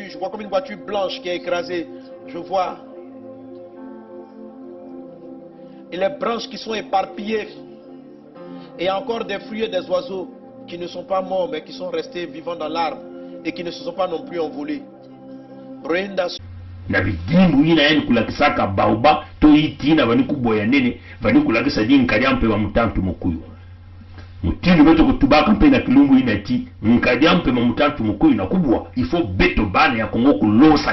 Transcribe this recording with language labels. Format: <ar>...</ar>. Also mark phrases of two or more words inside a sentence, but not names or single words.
<fr>Je vois comme une voiture blanche qui est écrasée. Je vois. Et les branches qui sont éparpillées. Et il y a encore des fruits et des oiseaux qui ne sont pas morts mais qui sont restés vivants dans l'arbre. Et qui ne se sont pas non plus envolés.</fr> <kg>Na bidimbu ina yani kulakisaka baoba to itina vani kuboya nene vani kulakisa di nkadiampe wa mutantu mukuyu mutinu beto kutubaka mpe na kilumbu ina ti nkadiampe wa mutantu mukuyu na kubwa ifo beto bana ya kongo kulosa</kg>